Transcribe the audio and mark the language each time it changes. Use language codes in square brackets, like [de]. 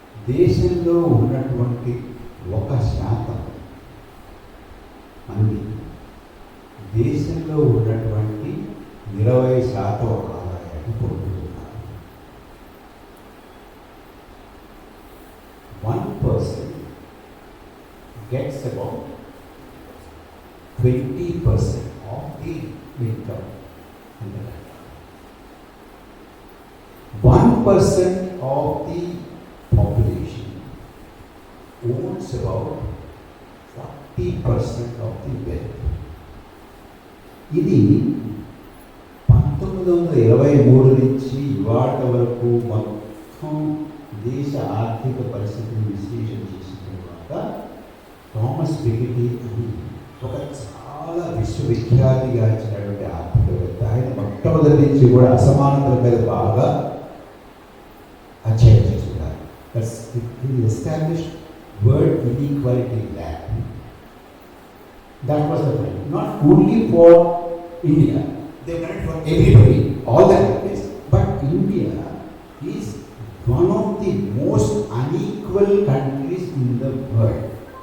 [te] దేశంలో ఉన్నటువంటి 1% మంది దేశంలో ఉన్నటువంటి 20% ఆదాయాన్ని పొందుతున్నారు. [en] 1% gets about 20% of the income in the country. 1% of the population owns about 40% of the wealth. [te] ఇది 1923 నుంచి ఇవాటి వరకు మొత్తం దేశ ఆర్థిక పరిస్థితిని విశ్లేషణ చేసిన తర్వాత థామస్ పికెటీ అని ఒక చాలా విశ్వవిఖ్యాతిగా ఇచ్చినటువంటి ఆర్థికవేత్త, ఆయన మొట్టమొదటి నుంచి కూడా అసమానతల మీద బాగా అధ్యయనం చేస్తున్నారు. [en] He established world inequality lab. That was the point. Not only for India, they done it for everybody, all the countries. But India is one of the most unequal countries in the world.